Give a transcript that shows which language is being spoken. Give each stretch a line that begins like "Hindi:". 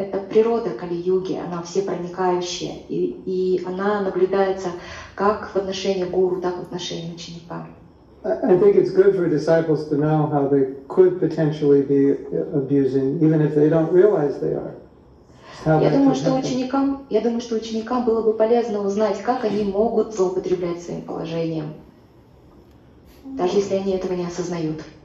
Russian: Это природа Кали-юги, она всепроникающая. И она наблюдается как в отношении гуру, так и в отношении ученика.
English: I think it's good for disciples to know how they could potentially be abusing, even if they don't realize they are.
Russian: Я думаю, что ученикам было бы полезно узнать, как они могут злоупотреблять своим положением, даже если они этого не осознают.